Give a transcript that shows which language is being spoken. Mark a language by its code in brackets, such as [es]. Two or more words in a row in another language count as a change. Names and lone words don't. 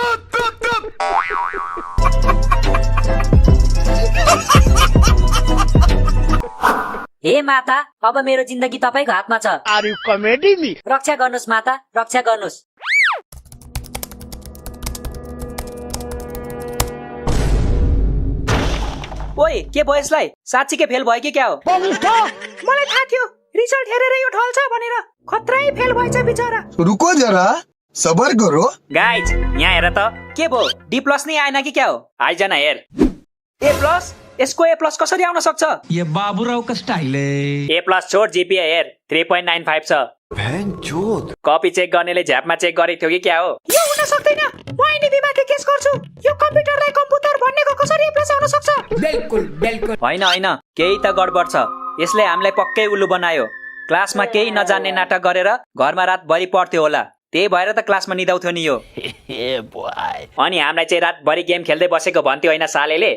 [ne] हे माता अब मेरो जिन्दगी तपाईँको हातमा छ रक्षा गर्नुहोस् माता रक्षा गर्नुहोस् ओइ के भयो यसलाई साँच्चीकै फेल भयो कि क्या हो मलाई थाहा थियो रिजल्ट हेरेर यो ढल्छ भनेर खत्रै फेल भएछ बिचरा [hi] रुको जरा सबर करो [ne] गाइज यहाँ हेर त के भयो [en] D plus [ne] नै आएन कि क्या हो आइज न हेर [en] A plus [ne] यसको [en] A plus [ne] कसरी आउन सक्छ [hi] ये बाबूराव का स्टाइल है [en] A plus [ne] छोड जीपीए हेर 3.95 छ भैंचोद कपी चेक गर्नेले झ्यापमा चेक गरेको थियो कि क्या हो यो हुन सक्दैन म एनबीमाथि केस गर्छु यो कम्प्युटरलाई कम्प्युटर भन्नेको कसरी प्लस आउन सक्छ होइन होइन केही त गडबड छ यसले हामीलाई पक्कै उल्लु बनायो क्लासमा केही नजान्ने नाटक गरेर घरमा रातभरि पढ्थ्यो होला त्यही भएर त क्लासमा निदाउँथ्यो नि यो अनि हामीलाई चाहिँ रातभरि गेम खेल्दै बसेको भन्थ्यो होइन सालेले